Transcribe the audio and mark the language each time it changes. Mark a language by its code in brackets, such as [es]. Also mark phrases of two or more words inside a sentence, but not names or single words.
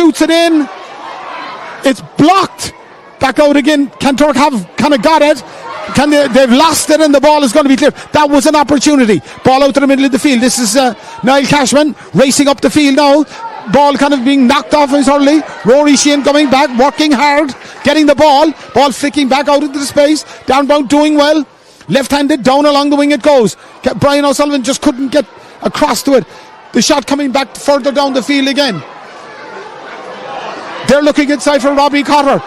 [en] He shoots it in. It's blocked. back out again. Kanturk have kind of got it. They've lost it and the ball is going to be cleared. That was an opportunity. Ball out to the middle of the field. This is Niall Cashman racing up the field now. Ball kind of being knocked off his hurley. Rory Sheehan coming back, working hard, getting the ball. Ball flicking back out into the space. Downbound doing well. Left-handed, down along the wing it goes. Brian O'Sullivan just couldn't get across to it. The shot coming back further down the field again. They're looking inside for Robbie Cotter.